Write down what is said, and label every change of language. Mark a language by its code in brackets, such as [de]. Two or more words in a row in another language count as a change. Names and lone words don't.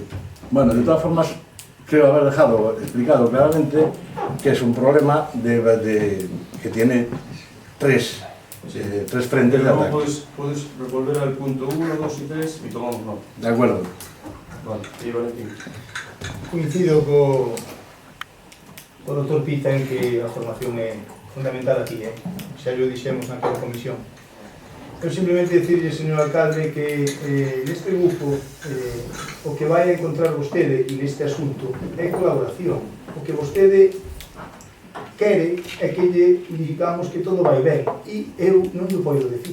[es] Bueno, de todas formas, creo haber dejado explicado claramente que es un problema que tiene tres frentes de ataque. Puedes revolver al punto 1, 2 y 3 y tomamos nota. De acuerdo. Vale, y Valentín. [gl] Coincido co Dr. Pita en que a formación é fundamental aquí, xa lo dixemos naquela comisión. Eu simplemente dicirlle, señor alcalde, que neste grupo o que vai a encontrar vostede e neste asunto é colaboración. O que vostede quere é que lle digamos que todo vai ben e eu non lle podo decir.